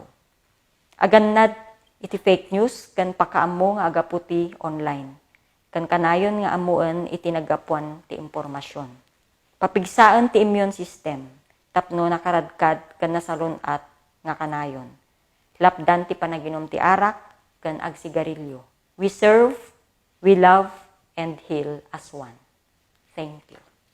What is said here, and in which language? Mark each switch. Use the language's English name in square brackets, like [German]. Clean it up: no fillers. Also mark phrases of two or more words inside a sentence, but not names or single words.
[Iloko] Agannad iti [English] fake news [Iloko] ken pakaammo nga agaputi online. Ken kanayon nga amuan iti nagapuan ti impormasyon. Papigsaan ti [English] immune system [Iloko] tapno nakaradkad ken nasalunat nga kanayon. Lapdan ti panaginom ti arak ken agsigarilyo. [English] We serve, we love, and heal as one. Thank you.